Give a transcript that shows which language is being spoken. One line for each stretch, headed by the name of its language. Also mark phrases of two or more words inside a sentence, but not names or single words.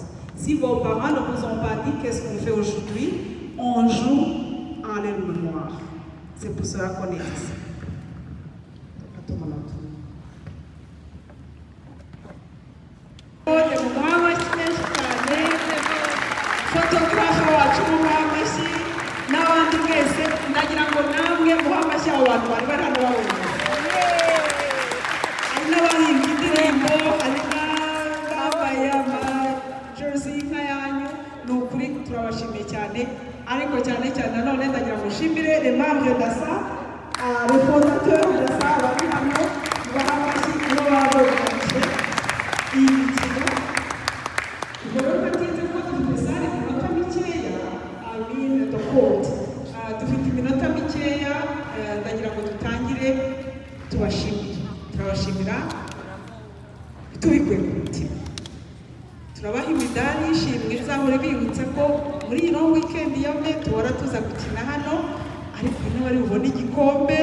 French: Si vos parents ne vous ont pas dit qu'est-ce qu'on fait aujourd'hui, on joue en leur mémoire. C'est pour cela qu'on est ici.
Kinyarwanda: Photographe wacu muhamashyi n'abandi mwese ndagira ngo namwe muhamashyi abo bantu bari hano babona. Hari n'abahimbye indirimbo, hari n'abambaye amajersey nk'ayanyu, ni ukuri turabashimiye cyane. Ariko cyane cyane nanone ndagira ngo nshimire
French: les membres d'ASA, les fondateurs d'ASA
Kinyarwanda: bari hano, muhamashyi nibo babogamije iyi mikino. Dufite iminota mikeya, ndagira ngo dutangire turabashimira tubikuye ku mutima. Turabaha imidari y'ishimwe izahora bibutsa ko muri ino weekend yamwe tuhora tuza gukina hano, ariko ino bari bubone igikombe.